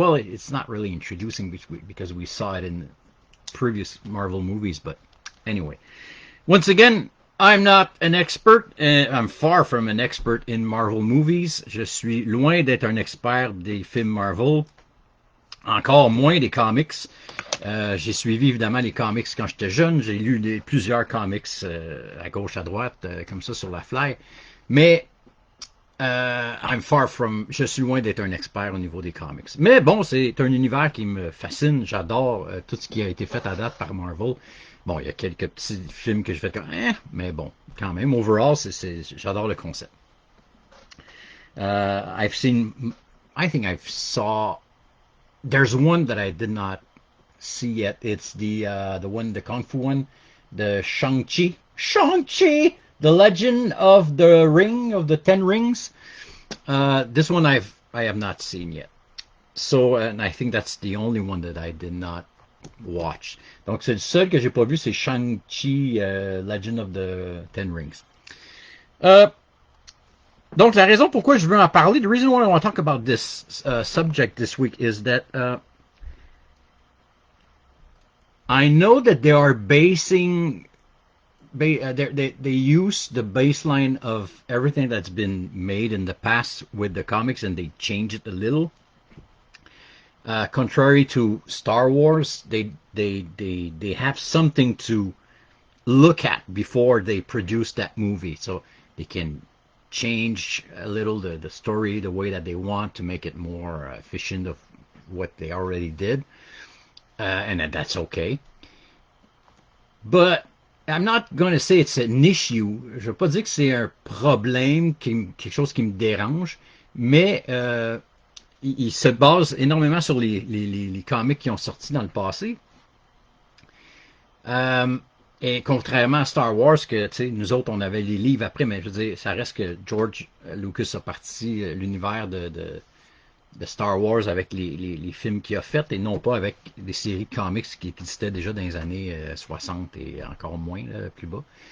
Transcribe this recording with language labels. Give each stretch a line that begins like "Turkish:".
English: Well, it's not really introducing because we saw it in previous Marvel movies, but anyway. Once again, I'm not an expert. I'm far from an expert in Marvel movies.
French: Je suis loin d'être un expert des films Marvel. Encore moins des comics. J'ai suivi évidemment les comics quand j'étais jeune. J'ai lu plusieurs comics à gauche, à droite, comme ça sur la fly. Mais je suis loin d'être un expert au niveau des comics. Mais bon, c'est un univers qui me fascine. J'adore tout ce qui a été fait à date par Marvel. Bon, il y a quelques petits films que je fais comme, mais bon, quand même, overall, j'adore le concept.
English: I think I've saw. There's one that I did not see yet. It's the Kung Fu one, the Shang-Chi, the Legend of the Ring of the Ten Rings. This one I have not seen yet. So, and I think that's the only one that I did not watch.
French: Donc c'est le seul que j'ai pas vu, c'est Shang-Chi, Legend of the Ten Rings. Donc, la raison pourquoi je veux en parler,
English: the reason why I want to talk about this subject this week is that I know that they are basing, they use the baseline of everything that's been made in the past with the comics and they change it a little. Contrary to Star Wars, they have something to look at before they produce that movie, so they can change a little the story the way that they want to make it more efficient of what they already did, and that's okay. But I'm not going to say it's an issue.
French: Je ne veux pas dire que c'est un problème, quelque chose qui me dérange, mais il se base énormément sur les comics qui ont sorti dans le passé. Euh, et contrairement à Star Wars, que nous autres, on avait les livres après, mais je veux dire, ça reste que George Lucas a parti l'univers de Star Wars avec les films qu'il a fait et non pas avec des séries de comics qui existaient déjà dans les années 60 et encore moins, là, plus bas.